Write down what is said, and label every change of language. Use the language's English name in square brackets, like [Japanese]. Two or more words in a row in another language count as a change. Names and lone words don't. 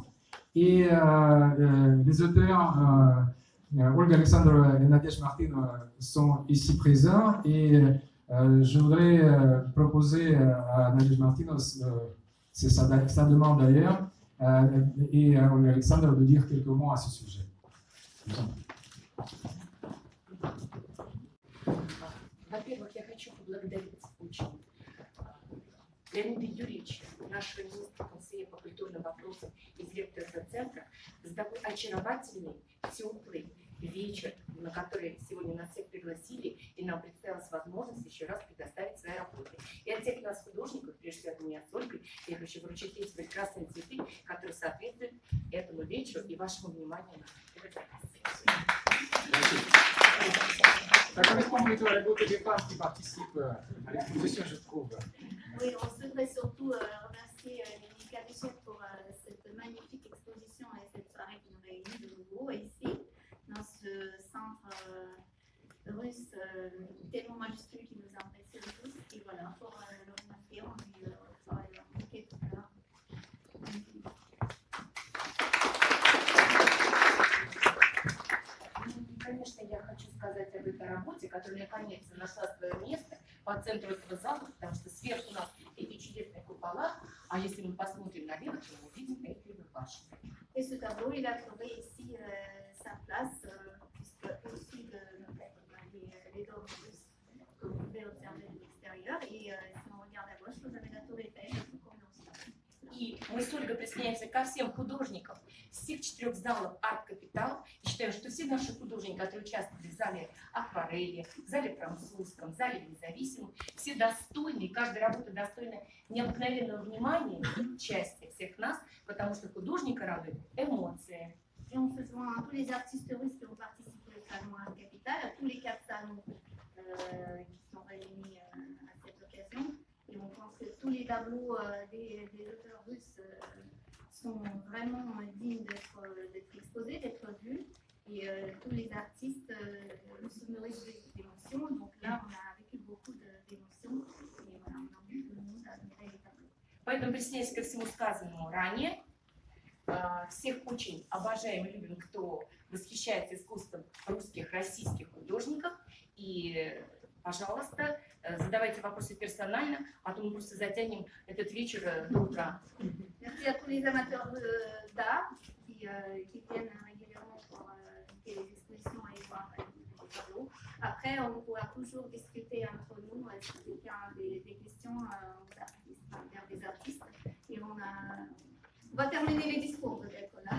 [French] Et les auteurs, Olga Alexandrova et Nadège Martin, sont ici présents. Et je voudrais proposer à Nadège Martin, c'est sa demande d'ailleurs, et à Olga Alexandrova de dire quelques mots à ce sujet. [Russian] Во-первых, я хочу поблагодарить очень Леонида Юрьевича, нашего министра Консея по культурным вопросам и директора этого центра, за такой очаровательный, теплый вечер, на который сегодня нас всех пригласили, и нам представилась возможность еще раз предоставить свои работы. И от всех нас, художников, прежде всего от меня с Ольгой, я хочу вручить эти прекрасные цветы, которые соответствуют этому вечеру и вашему вниманию на этот [French] Ça correspond plutôt à la beauté des femmes qui participent à l'exposition, je trouve. Oui, on souhaiterait surtout remercier Monica Richet pour cette magnifique exposition et cette soirée qui nous réunit de nouveau ici, dans ce centre russe tellement majuscule qui nous impressionne tous. Et voilà, pour le remercier, on lui fera un bouquet tout à l'heure. [Russian] Конечно, я хочу сказать об этой работе, которая наконец нашла свое место по центру этого зала, потому что сверху у нас эти чудесные купола, а если мы посмотрим налево, то мы увидим Эйфелеву башню. [French] Et ce tableau, il a trouvé ici sa place, puisque au-dessus de les dômes russes que vous pouvez observer de l'extérieur. Et si on regarde à gauche, vous avez la tour Eiffel, comme dans ce. [Russian] И мы с Ольгой присоединяемся ко всем художникам всех 4 залов «Арт-Капитал». И считаю, что все наши художники, которые участвовали в зале «Акварели», в зале «Французском», в зале «Независимом», все достойны, и каждая работа достойна необыкновенного внимания и участия всех нас, потому что художника радует эмоции. [French] Et on se joint à tous les artistes russes qui ont participé au salon Art-Capital, à tous les 4 salons qui sont réunis à cette occasion. Et on pense que tous les tableaux des auteurs russes sont vraiment dignes d'être exposés, d'être vus. Et tous les artistes se nourrissent d'émotions. Donc là, on a vécu beaucoup d'émotions. Et voilà, on a beaucoup de monde à admirer les tableaux. [Russian] Поэтому присоединяюсь ко всему сказанному ранее. Всех очень обожаем и любим, кто восхищается искусством русских, российских художников. И, пожалуйста, задавайте вопросы персонально, а то мы просто затянем этот вечер до утра. [French] Merci à tous les amateurs d'art qui viennent régulièrement pour visiter les expositions et voir les tableaux. Après, on pourra toujours discuter entre nous si quelqu'un a des questions vers des artistes. Et on va terminer les discours peut-être là.